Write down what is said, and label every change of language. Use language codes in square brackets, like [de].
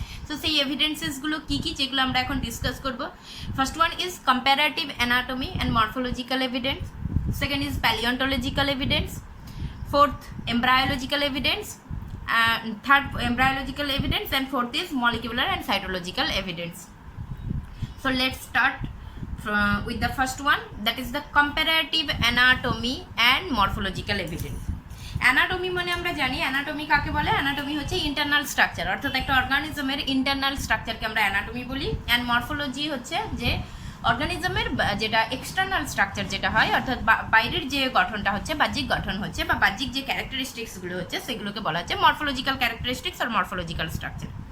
[bn] So সেই এভিডেন্সেসগুলো কী কী যেগুলো আমরা এখন ডিসকাস করব। [en] First one is comparative anatomy and morphological evidence, second is paleontological evidence, fourth embryological evidence, third embryological evidence, and fourth is molecular and cytological evidence. So let's start with the first one, that is the comparative anatomy and morphological evidence. [bn] Anatomy মানে আমরা জানি anatomy কাকে বলে। Anatomy হচ্ছে internal structure, অর্থাৎ একটা অর্গানিজমের internal স্ট্রাকচারকে আমরা anatomy বলি। অ্যান্ড মরফোলজি হচ্ছে যে অর্গানিজমের যেটা এক্সটার্নাল স্ট্রাকচার যেটা হয়, অর্থাৎ বাইরের যে গঠনটা হচ্ছে, বাহ্যিক গঠন হচ্ছে বা বাহ্যিক যে ক্যারেক্টারিস্টিক্সগুলো হচ্ছে সেগুলোকে বলা হচ্ছে মরফোলজিক্যাল ক্যারেক্টারিস্টিক্স আর মরফোলজিক্যাল স্ট্রাকচার।